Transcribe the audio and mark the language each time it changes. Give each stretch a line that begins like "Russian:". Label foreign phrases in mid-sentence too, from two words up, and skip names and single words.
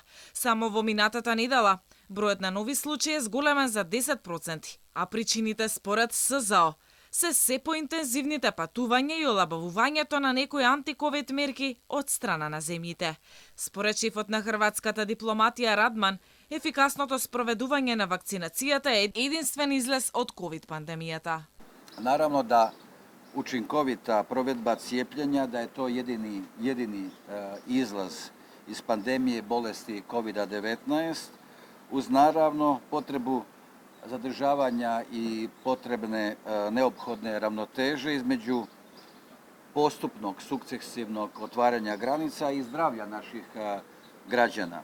Macedonian: Само во минатата недела бројот на нови случаи е зголемен за 10%, а причините според СЗО се поинтензивните патувања и олабавувањето на некои антиковид мерки од страна на земјите. Според шефот на хрватската дипломатија Радман, ефикасното спроведување на вакцинацијата е единствен излез од ковид пандемијата.
Croatian: Naravno da učinkovita provedba cijepljenja da je to jedini izlaz iz pandemije bolesti COVID-19 uz naravno potrebu zadržavanja i potrebne neophodne ravnoteže između postupnog, sukcesivnog otvaranja granica i zdravlja naših građana.